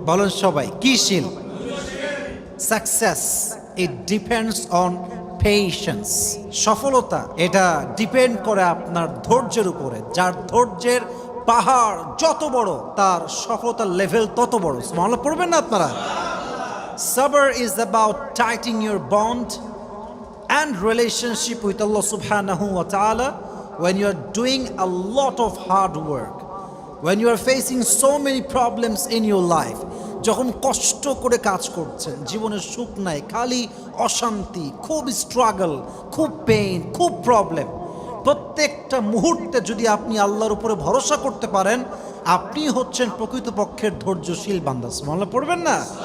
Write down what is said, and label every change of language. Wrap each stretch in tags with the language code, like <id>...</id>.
<bn>বলেন সবাই, কি শীল?</bn> <en>Success it depends on patience.</en> <bn>সফলতা এটা ডিপেন্ড করে আপনার ধৈর্যের উপরে। যার ধৈর্যের পাহাড় যত বড়, তার সফলতার লেভেল তত বড়। সুবহানাল্লাহ পড়বেন না আপনারা?</bn> <en>Sabr is about tightening your bond and relationship with Allah subhanahu wa ta'ala when you are doing a lot of hard work, when you are facing so many problems in your life.</en> <bn>যখন কষ্ট করে কাজ করছেন, জীবনের সুখ নাই, খালি অশান্তি, খুব স্ট্রাগল, খুব পেইন, খুব প্রবলেম, প্রত্যেকটা মুহূর্তে যদি আপনি আল্লাহর উপরে ভরসা করতে পারেন, আপনি হচ্ছেন প্রকৃতপক্ষের ধৈর্যশীল বান্দা। সুবহানাল্লাহ পড়বেন না?</bn>